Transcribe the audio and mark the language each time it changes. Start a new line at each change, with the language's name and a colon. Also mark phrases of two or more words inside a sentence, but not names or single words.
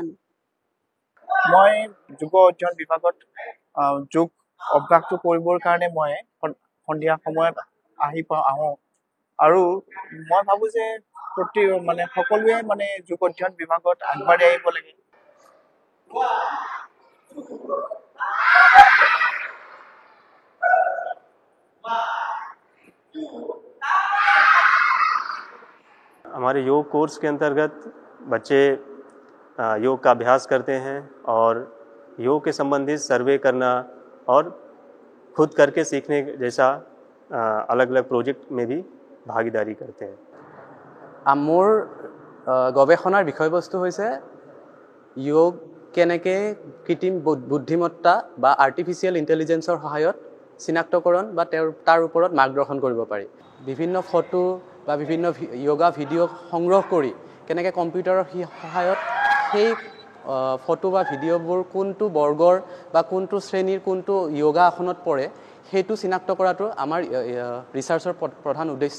Assamese: মই যোগ অধ্যয়ন বিভাগত যোগ অভ্যাসটো কৰিবৰ কাৰণে মই সন্ধিয়া সময়ত আহোঁ আৰু মই ভাবোঁ যে সকলোৱে যোগ অধ্যয়ন বিভাগত আগবাঢ়ি আহিব লাগে।
Hindi: हमारे योग कोर्स के अंतर्गत बच्चे योग का अभ्यास करते हैं और योग के संबंधित सर्वे करना और खुद करके सीखने जैसा अलग अलग प्रोजेक्ट में भी भागीदारी करते हैं।
Assamese: মোৰ গৱেষণাৰ বিষয়বস্তু হৈছে য়োগ কেনেকৈ কৃত্ৰিম বুদ্ধিমত্তা বা
English: artificial intelligenceৰ
Assamese: সহায়ত চিনাক্তকৰণ বা তাৰ ওপৰত মাৰ্গদৰ্শন কৰিব পাৰি। বিভিন্ন ফটো বা বিভিন্ন য়োগা ভিডিঅ' সংগ্ৰহ কৰি কেনেকৈ কম্পিউটাৰৰ সহায়ত সেই ফটো বা ভিডিঅ'বোৰ কোনটো বৰ্গৰ বা কোনটো শ্ৰেণীৰ কোনটো য়োগা আসনত পৰে সেইটো চিনাক্ত কৰাটো আমাৰ ৰিচাৰ্চৰ প্ৰধান উদ্দেশ্য।